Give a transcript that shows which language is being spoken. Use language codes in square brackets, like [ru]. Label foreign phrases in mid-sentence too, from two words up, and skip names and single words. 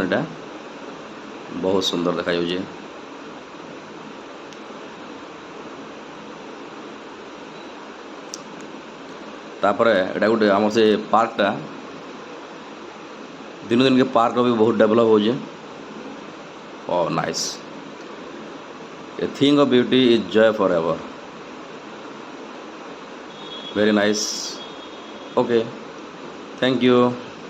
[or] ଏଇଟା ବହୁତ ସୁନ୍ଦର ଦେଖାଯାଉଛି। ତାପରେ ଏଇଟା ଗୋଟେ ଆମର ସେ ପାର୍କଟା ଦିନକୁ ଦିନକେ ପାର୍କର ବି ବହୁତ ଡେଭଲପ୍ ହେଉଛି। [en] oh nice. A thing of beauty is joy forever. Very nice. Okay, thank you.